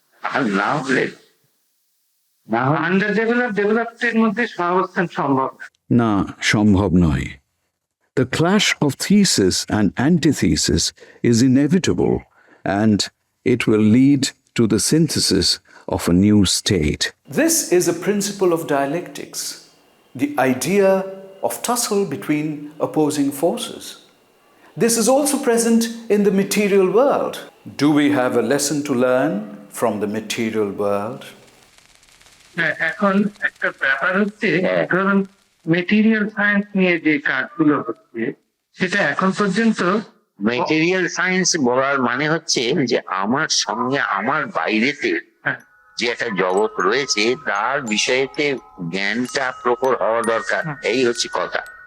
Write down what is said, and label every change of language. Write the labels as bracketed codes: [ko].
[bn] আর না হলে under developed মধ্যে সহাবস্থান সম্ভব না, সম্ভব নয়। [en] The clash of thesis and antithesis is inevitable, and it will lead to the synthesis of a new state. This is a principle of dialectics, the idea of tussle between opposing forces. This is also present in the material world. Do we have a lesson to learn from the material world? [bn] এখন একটা ব্যাপার হচ্ছে, ধরুন material science নিয়ে যে কাজগুলো হচ্ছে সেটা এখন পর্যন্ত মেটেরিয়াল সায়েন্স বলার মানে হচ্ছে যে আমার সঙ্গে আমার বাইরেতে যে একটা জগৎ রয়েছে তার বিষয়েতে জ্ঞানটা প্রখর হওয়া দরকার, এই হচ্ছে কথা।